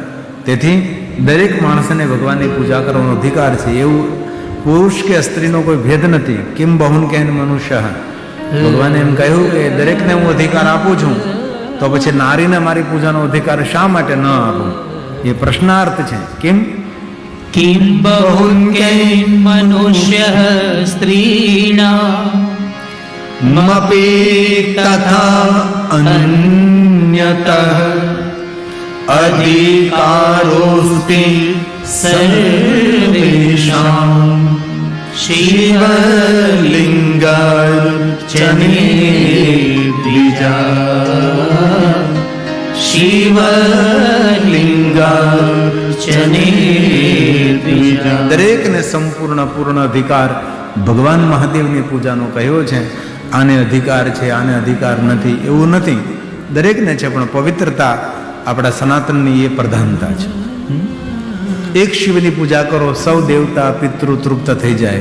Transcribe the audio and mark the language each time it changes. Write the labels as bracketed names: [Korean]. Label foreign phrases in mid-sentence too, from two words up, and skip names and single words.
[Gujarati] તેથી દરેક માણસને ભગવાનની પૂજા કરવાનો અધિકાર છે. એવું પુરુષ કે સ્ત્રીનો કોઈ ભેદ નથી. [Sanskrit] किम बहुन केन मनुष्य. [Gujarati] ભગવાને એમ કહ્યું કે દરેકને હું અધિકાર આપું છું, તો પછી નારીને મારી પૂજાનો અધિકાર શા માટે ન આપું? એ પ્રશ્નાર્થ છે. કેમ? [Sanskrit] किं बहुन्यैः मनुष्यः स्त्रीणाम् मपी तथा अन्यतः अधिकारोस्ति सर्वेषाम् शिवलिंगार्चने द्विजा. शिवलिङ्गार्चने द्विजा. [Gujarati] દરેકને સંપૂર્ણ પૂર્ણ અધિકાર ભગવાન મહાદેવની પૂજાનો કહ્યો છે. આને અધિકાર છે, આને અધિકાર નથી એવું નથી, દરેકને છે. પણ પવિત્રતા આપણા સનાતનની એ પ્રધાનતા છે. એક શિવની પૂજા કરો, સૌ દેવતા પિતૃ તૃપ્ત થઈ જાય.